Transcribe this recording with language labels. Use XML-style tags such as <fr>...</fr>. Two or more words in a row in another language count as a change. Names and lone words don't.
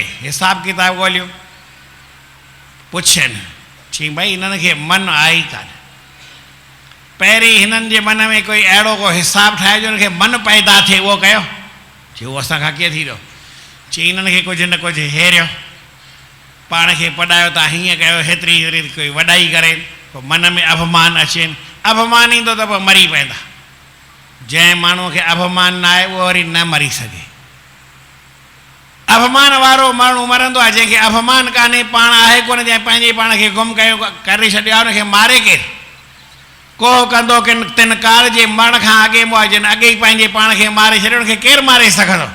<sd>हिसाब किताब ॻोल्हियो, पुछनि, चई भई हिननि खे मन आहे ई कान। पहिरीं हिननि जे मन में कोई अहिड़ो को हिसाब ठाहे जो हिनखे मन पैदा थिए, उहो कयो। चई उहो असांखां कीअं थींदो? चई हिननि खे कुझु न कुझु हेरियो, पाण खे पढ़ायो था, हीअं कयो, हेतिरी हेतिरी कोई वॾाई करे, पोइ मन में अभिमान अचेनि, अभिमान ईंदो त पोइ मरी पवंदा। जंहिं माण्हूअ खे अभिमान न आहे उहो वरी न मरी सघे। अभिमान वारो माण्हू मरंदो आहे, जंहिंखे अभिमान कान्हे, पाण आहे कोन, जंहिं पंहिंजे पाण खे गुम कयो करे छॾियो आहे, हुनखे मारे केरु? को कंदो किन तिन काल जे मरण खां अॻे मों जिन अॻे ई पंहिंजे पाण खे मारे छॾियो, हुनखे केरु मारे सघंदो?</sd>